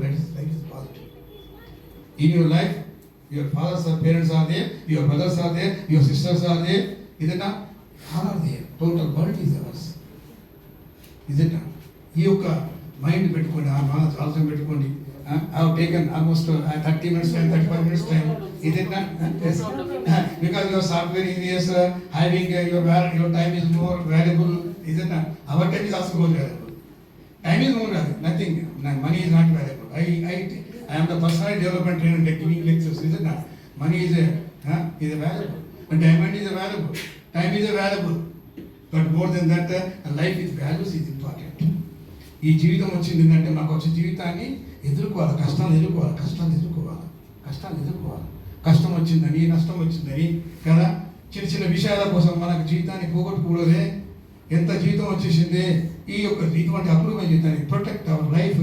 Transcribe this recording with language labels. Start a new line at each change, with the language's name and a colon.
English: Life is positive. In your life, your fathers or parents are there, your brothers are there, your sisters are there. Is it not? All are there. Total world is ours. Is it not?
Telugu: ఈ యొక్క mind పెట్టుకోండి, ఆ ఆలోచన పెట్టుకోండి.
English: I have taken almost 30 minutes time, 35 minutes time. Is it not? Yes. Because your software engineers having your time is more valuable. Is it not? Our time is also more valuable. Time is more valuable. Nothing. Money is not valuable. I am the personal development trainer giving lectures. Is it not? Money is a valuable. But diamond is a valuable. Time is a valuable. But more than that, life is values is important.
Telugu: ఈ జీవితం వచ్చింది ఏంటంటే మాకు వచ్చే జీవితాన్ని ఎదుర్కోవాలి, కష్టాలు ఎదుర్కోవాలి. కష్టం వచ్చిందని, నష్టం వచ్చిందని కదా, చిన్న చిన్న విషయాల కోసం మనకు జీవితాన్ని పోగొట్టుకోలేదే. ఎంత జీవితం వచ్చేసిందే. ఈ యొక్క ఇటువంటి అపూర్వమైన జీవితాన్ని
English: Protect our life.